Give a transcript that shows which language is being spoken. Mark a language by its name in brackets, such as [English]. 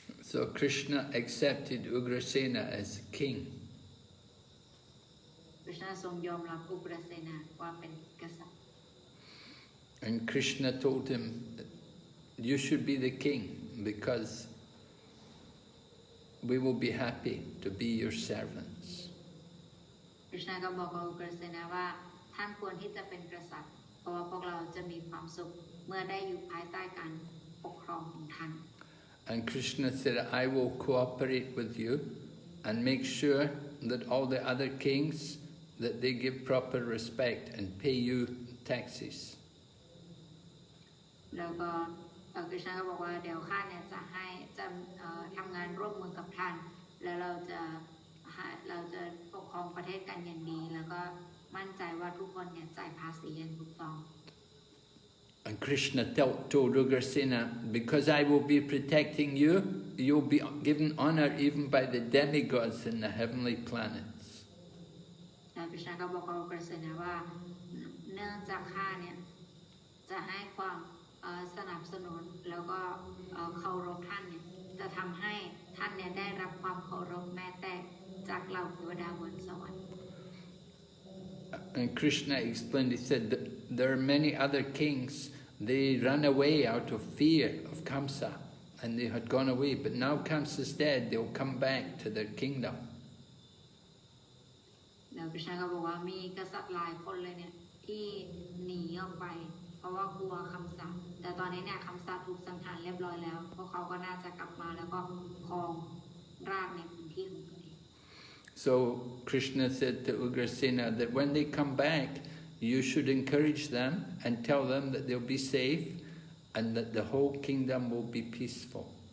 [English] So Krishna accepted Ugrasena as king. [Thai] คริชนาทรงยอมรับอุกรเสนาว่าเป็นกษัตริย์ [English] And Krishna told him, you should be the king because we will be happy to be your servants. [Thai] คริชนาก็บอกกับอุกรเสนาว่าท่านควรที่จะเป็นกษัตริย์เพราะว่าพวกเราจะมีความสุขเมื่อได้อยู่ภายใต้การปกครองของท่าน [English] And Krishna said, I will cooperate with you and make sure that all the other kings, that they give proper respect and pay you taxes. [Thai] แล้วก็คริชนาก็บอกว่าเดี๋ยวข้าเนี่ยจะทำงานร่วมมือกับท่านแล้วเราจะปกครองประเทศกันอย่างดีแล้วก็มั่นใจว่าทุกคนเนี่ยจ่ายภาษีอย่างถูกต้อง [English] And Krishna told Ugrasena, because I will be protecting you, you'll be given honor even by the demigods in the heavenly planets. [Thai] คริชนาก็บอกกับอุกรเสนาว่าเนื่องจากข้าเนี่ยจะให้ความสนับสนุนแล้วก็เคารพท่านเนี่ยจะทำให้ท่านเนี่ยได้รับความเคารพแม้แต่จากเหล่าเทวดาบนสวรรค์ [English] And Krishna explained, he said that there are many other kings, they ran away out of fear of Kṛṣṇa and they had gone away, but now Kṛṣṇa is dead, they'll come back to their kingdom. [Thai] แล้วคริชนาก็บอกว่ามีกษัตริย์หลายคนเลยเนี่ยที่หนีออกไปเพราะว่ากลัวคำสาปแต่ตอนนี้เนี่ยคำสาปถูกสังหารเรียบร้อยแล้วพวกเขาก็น่าจะกลับมาแล้วก็ครองราชย์ในพื้นที่ของตัวเอง [English] So Krishna said to Ugrasena that when they come back, you should encourage them and tell them that they'll be safe and that the whole kingdom will be peaceful.